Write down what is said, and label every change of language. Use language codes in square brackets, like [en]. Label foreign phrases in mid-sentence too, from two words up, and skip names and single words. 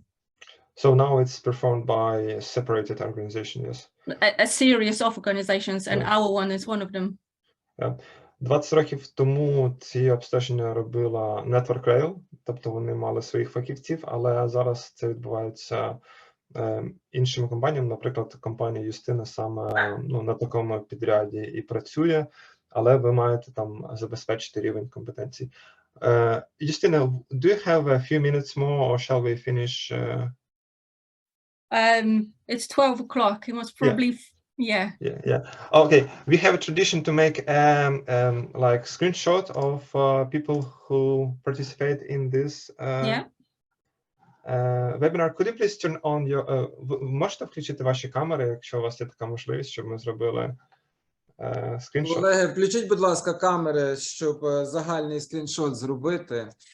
[en] So now it's performed by a separated organization, yes? A series of organizations, and our one is one of them. [uk] 20 років тому ці обстеження робила Network Rail, тобто вони мали своїх фахівців, але зараз це відбувається іншими компаніями. Наприклад, компанія Юстина саме на такому підряді і працює, але ви маєте там забезпечити рівень компетенцій. Юстина, [en] do you have a few minutes more, or shall we finish? It's 12 o'clock. It was probably yeah. Okay, we have a tradition to make like screenshot of people who participate in this webinar. Could you please turn on your [uk] можете включити ваші камери, якщо у вас є така можливість, щоб ми зробили скріншот? Колеги, включіть, будь ласка, камери, щоб загальний скріншот зробити.